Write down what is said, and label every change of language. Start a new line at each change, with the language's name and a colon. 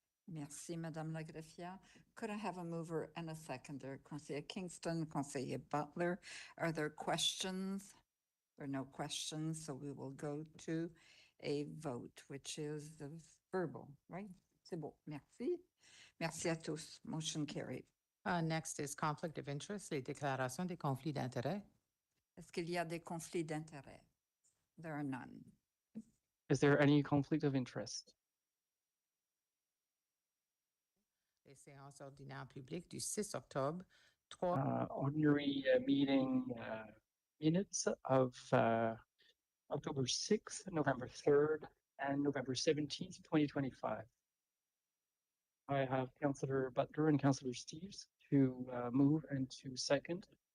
French: Merci, Madame la Greffière.
English: Could I have a mover and a seconder? Conseiller Kingston, Conseiller Butler. Are there questions? There are no questions, so we will go to a vote, which is the verbal, right?
French: C'est bon. Merci. Merci à tous.
English: Motion carried. Next is conflict of interest,
French: les déclarations des conflits d'intérêts. Est-ce qu'il y a des conflits d'intérêts?
English: There are none. Is there any conflict of interest?
French: Les séances ordinaires publiques du 6 octobre, 3
English: Ordinary meeting minutes of October 6th, November 3rd, and November 17th, 2025. I have Councillor Butler and Councillor Steeves to move and to second.